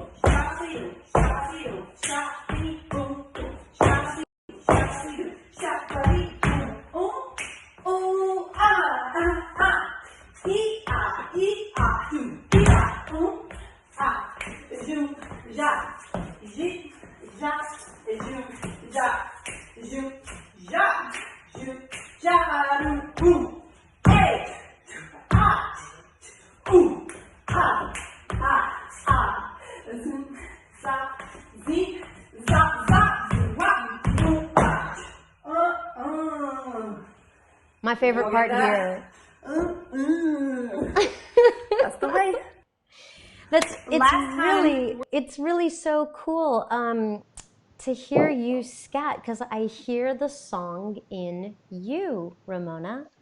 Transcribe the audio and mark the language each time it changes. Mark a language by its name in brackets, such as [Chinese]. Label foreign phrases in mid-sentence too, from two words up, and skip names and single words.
[English] Shot, see, shot, see, shot, beat, boom, boom. Shot, see, shot, see, shot, beat, boom, boom. Ooh, ah, ah, ah. Ee, ah, do, ee, ah, ah. Do, ja, ji. Ja, ju, ja, ju, ja, ju, ja, ru, hey, ah, zoom, za, zi, za, wa, My favorite part here. That's the way. It's really so cool to hear you scat because I hear the song in you, Ramona.